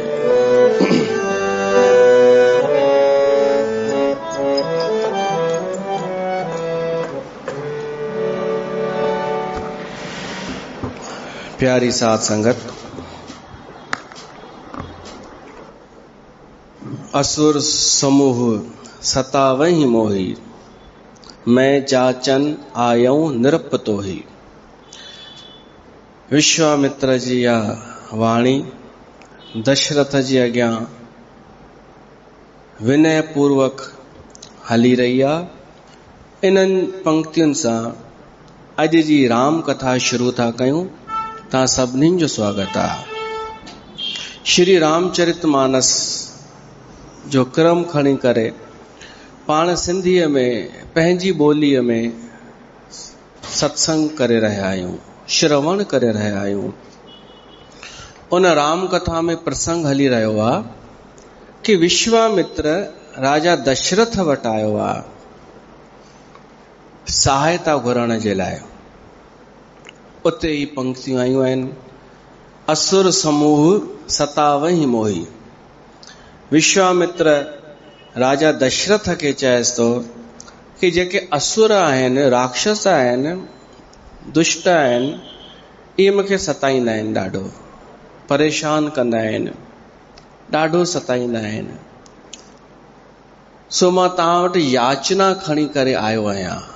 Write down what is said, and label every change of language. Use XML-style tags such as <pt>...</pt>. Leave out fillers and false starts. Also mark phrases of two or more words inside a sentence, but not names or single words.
<sd>प्यारी साध संगत,</sd> <awa>असुर समूह सतावहि मोहि। मैं जाचन आयऊं नृप तोहि।</awa> <sd>विश्वामित्र जी या वाणी दशरथ जी अॻियां विनय पूर्वक हली रही आहे। इन्हनि पंक्तियुनि सां अॼु जी राम कथा शुरू था कयूं। तव्हां सभिनीनि जो स्वागत आहे। श्री रामचरितमानस जो क्रम खणी करे पाण सिंधीअ में पंहिंजी ॿोलीअ में सत्संग करे रहिया आहियूं, श्रवण करे रहिया आहियूं। उन राम कथा में प्रसंग हली रहियो आहे कि विश्वामित्र राजा दशरथ वटि आयो आहे सहायता घुरण जे लाइ। उते ही पंक्तियूं आयूं आहिनि,</sd> <awa>असुर समूह सतावहि मोहि।</awa> <sd>विश्वामित्र राजा दशरथ खे चएसि थो कि जेके असुर आहिनि, राक्षस आहिनि, दुष्ट आहिनि, इहे मूंखे सताईंदा आहिनि, ॾाढो परेशान कंदा आहिनि, ॾाढो सताईंदा आहिनि। सो मां तव्हां वटि याचना खणी करे आयो आहियां।</sd>